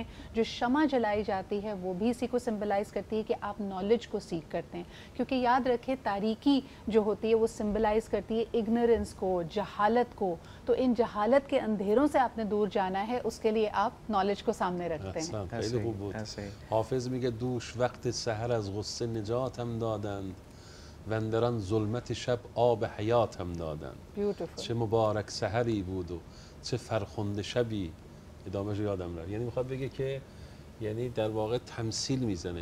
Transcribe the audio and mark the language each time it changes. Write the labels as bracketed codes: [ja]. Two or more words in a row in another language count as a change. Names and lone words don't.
[ur] جو شمع جلائی جاتی ہے وہ بھی اسی کو سمبلائز کرتی ہے کہ آپ نالج کو سیکھ کرتے ہیں. کیونکہ یاد رکھیں تاریکی جو ہوتی ہے وہ سمبلائز کرتی ہے اگنورنس کو، جہالت کو. تو ان جہالت کے اندھیروں سے آپ نے دور جانا ہے، اس کے لیے آپ نالج کو سامنے رکھتے ہیں. [fa] خیلی خوب بود. حافظ میگه دوش وقت سحر از غصه نجاتم دادند و اندران ظلمت شب آب حیاتم دادند. چه مبارک سحری بود و چه فرخنده شبی. ادامهش یادم رفت. یعنی میخواد بگه که یعنی در واقع تمثیل میزنه.